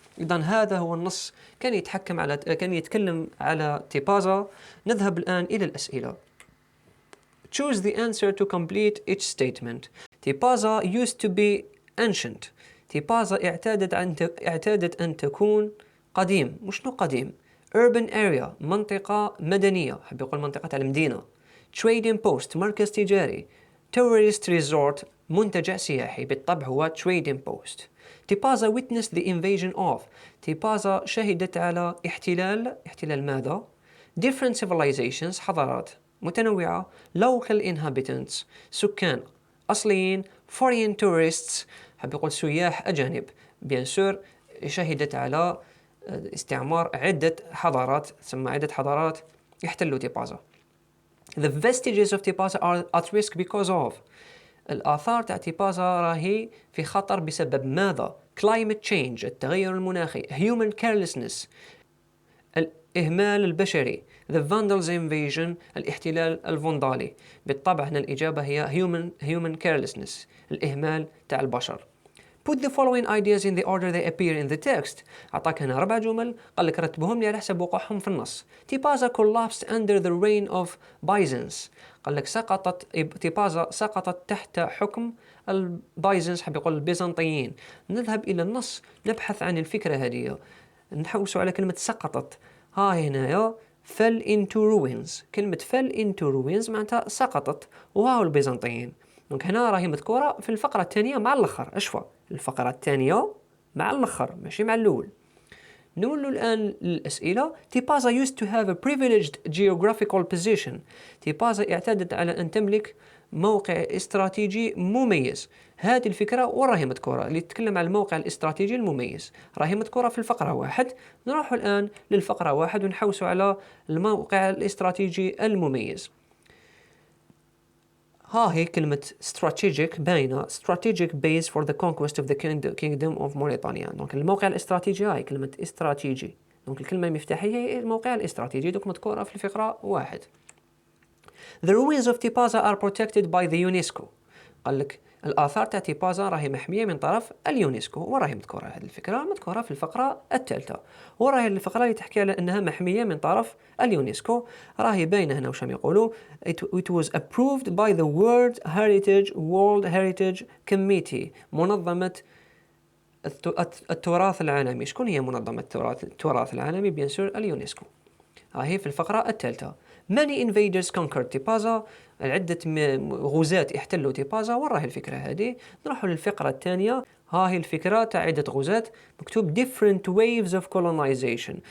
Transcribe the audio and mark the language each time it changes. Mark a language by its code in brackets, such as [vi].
[ar] إذا هذا هو النص كان يتكلم على تيبازا. نذهب الآن إلى الأسئلة. [en] Choose the answer to complete each statement. Tipaza used to be ancient. [ar] تيبازا اعتادت أن تكون قديم. وشنو قديم؟ [en] urban area، [ar] منطقة مدنية، حب يقول منطقة على المدينة. [en] trading post، [ar] مركز تجاري. [en] tourist resort، [ar] منتجع سياحي، بالطبع هو trading post. [en] Tipaza witnessed the invasion of. [ar] تيبازا شهدت على احتلال ماذا؟ [en] different civilizations، [ar] حضارات متنوعة. [en] local inhabitants، [ar] سكان أصليين. [en] foreign tourists، [ar] حب يقول سياح أجانب. [fr] bien sûr [ar] شهدت على استعمار عدة حضارات، تسمى عدة حضارات يحتلوا تيبازا. [en] The vestiges of Tipaza are at risk because of. [ar] الآثار تاع تيبازا راهي في خطر بسبب ماذا؟ [en] climate change، [ar] التغير المناخي. [en] human carelessness، [ar] الإهمال البشري. [en] the vandals invasion، [ar] الاحتلال الفندالي. بالطبع هنا الإجابة هي [en] human carelessness، [ar] الإهمال تاع البشر. [en] Put the following ideas in the order they appear in the text. [ar] أعطاك هنا 4 جمل، قال لك رتبهم لي على حسب وقوعهم في النص. [en] Tipaza collapsed under the reign of Byzance. [ar] قال لك تيبازا سقطت تحت حكم البايزنس، حب يقول البيزنطيين. نذهب إلى النص نبحث عن الفكرة هذه، نحوسوا على كلمة سقطت. ها هنايا [en] fell into ruins. [ar] كلمة [en] fell into ruins [ar] معناتها سقطت، وهاو البيزنطيين. دونك هنا راهي مذكورة في الفقرة الثانية مع الآخر. أشوى الفقرة الثانية مع الآخر ماشي مع الأول. نقول الآن الأسئلة. [en] Tipaza used to have a privileged geographical position. [ar] تيبازا اعتادت على أن تملك موقع استراتيجي مميز. هذه الفكرة وراهي مذكورة اللي تتكلم عن الموقع الاستراتيجي المميز، راهي مذكورة في الفقرة 1. نروح الآن للفقرة 1 ونحوسوا على الموقع الاستراتيجي المميز. ها هي كلمة strategic باينة. [en] strategic base for the conquest of the kingdom of Mauritania. [ar] دونك الموقع الاستراتيجي هاي كلمة استراتيجي. دونك الكلمة المفتاحية هي الموقع الاستراتيجي، دوك مذكورة في الفقرة 1. [en] The ruins of Tipaza are protected by the UNESCO. [ar] قال لك الآثار تاع تيبازا راهي محمية من طرف اليونسكو، وراهي مذكورة هذه الفكرة مذكورة في الفقرة 3. وراهي الفقرة اللي تحكي على أنها محمية من طرف اليونسكو. راهي باينة هنا وش يقولوا. [en] It was approved by the World Heritage Committee، [ar] منظمة التراث العالمي. شكون هي منظمة التراث العالمي؟ بيان سور اليونسكو. هي في الفقرة 3. [en] Many invaders conquered Tipaza, [ar] عدة غزاة احتلوا [en] تيبازا. [ar] وراهي الفكرة هذه. نروح للفقرة الثانية. هاهي الفكرة تاع عدة غزاة، مكتوب [en] different waves of colonization.